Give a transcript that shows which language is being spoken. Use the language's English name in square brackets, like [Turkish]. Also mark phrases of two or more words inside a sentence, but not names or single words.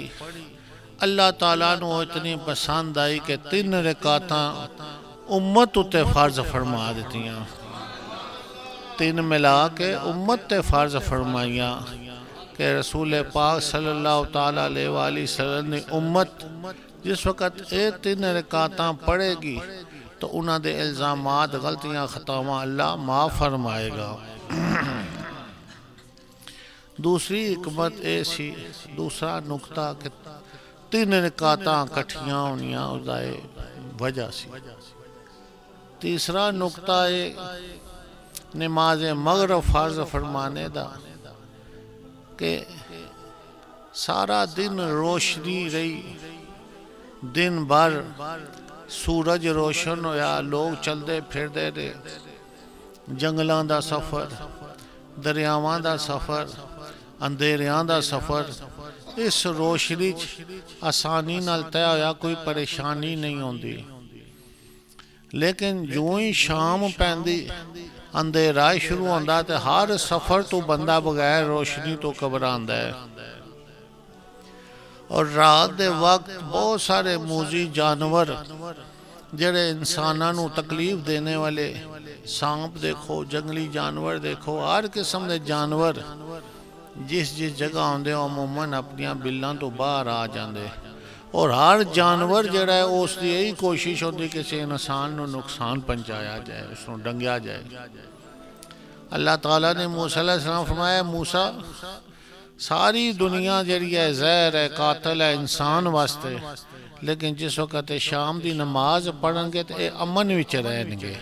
[Punjabi] اللہ تعالیٰ نے اتنی پسند آئی کہ 3 رکعتاں امت تے فرض فرما دیتی ہیں، 3 ملا کے امت تے فرض فرمائیاں کہ رسول پاک [Arabic] صلی اللہ تعالیٰ علیہ وآلہ وسلم [Punjabi] نے امت جس وقت 3 رکعتاں پڑھے گی تو انہاں دے الزامات، غلطیاں، خطاواں اللہ معاف فرمائے گا۔ دوسری حکمت سی، دوسرا نقطہ کہ 3 رکعتاں کٹھیاں ہونیاں اس وجہ سی۔ تیسرا نقطہ نماز مغرب فرض فرمانے دا کہ سارا دن روشنی رہی، دن بھر سورج روشن ہویا، لوگ چلدے پھردے رہے، جنگلاں دا سفر، دریاواں دا سفر، اندھیریاں دا سفر، اس روشنی آسانی نال طے ہویا، کوئی پریشانی نہیں ہوندی۔ لیکن جو ہی شام پیندی اندھیرا شروع ہوندا تے ہر سفر تو بندہ بغیر روشنی تو گھبراندا ہے۔ اور رات دے وقت بہت سارے موذی جانور جڑے انساناں نو تکلیف دینے والے، سانپ دیکھو، جنگلی جانور دیکھو، ہر قسم دے جانور جس جگہ ہوندے عموماً اپنیاں بلاں تو باہر آ جاندے، اور ہر جانور جڑا ہے اس دی یہی کوشش ہوتی کہ کسی انسان نو نقصان پہنچایا جائے، اس نو ڈنگیا جائے۔ اللہ تعالیٰ نے موسیٰ [Arabic] علیہ السلام [Punjabi] فرمایا موسیٰ ساری دنیا جڑی ہے زہر ہے، قاتل ہے انسان واسطے، لیکن جس وقت شام دی نماز پڑھن گے تو اے امن وچ رہن گے۔